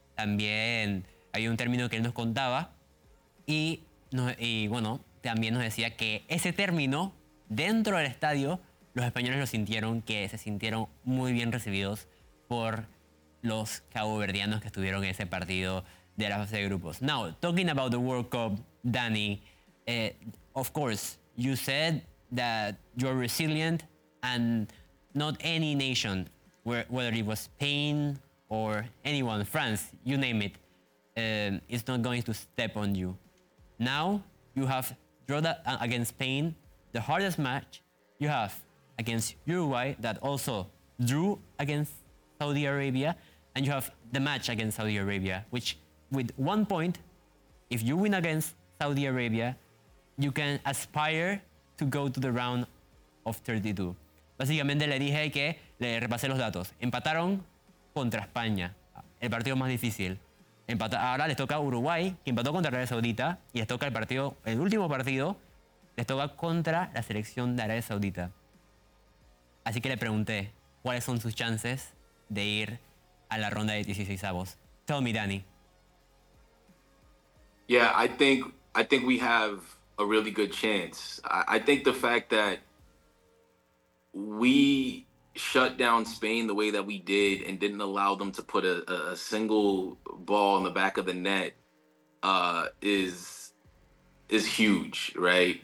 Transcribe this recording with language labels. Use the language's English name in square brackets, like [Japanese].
[Spanish] También hay un término que él nos contaba y bueno, también nos decía que ese término dentro del estadio, los españoles lo sintieron, que se sintieron muy bien recibidos por los caboverdianos que estuvieron en ese partido de la fase de grupos. [English] Now, talking about the World Cup, Danny, of course, you said that you're resilient and not any nation, whether it was Spain or anyone, France, you name it, is not going to step on you. Now, you have draw that against Spain, the hardest match you have against Uruguay that also drew against Saudi Arabia, and you have the match against Saudi Arabia, which with 1 point, if you win against Saudi Arabia, you can aspire to go to the round of 32. [Spanish] Básicamente le dije que le repasé los datos. Empataron contra España, el partido más difícil. Ahora les toca a Uruguay, que empató contra Arabia Saudita, y les toca el último partido, les toca contra la selección de Arabia Saudita. Así que le pregunté, ¿cuáles son sus chances de ir a la ronda de 16avos? [English] Tell me, Danny. Yeah, I think we have a really good chance. I think the fact that we shut down Spain the way that we did and didn't allow them to put a single ball in the back of the net is huge, right?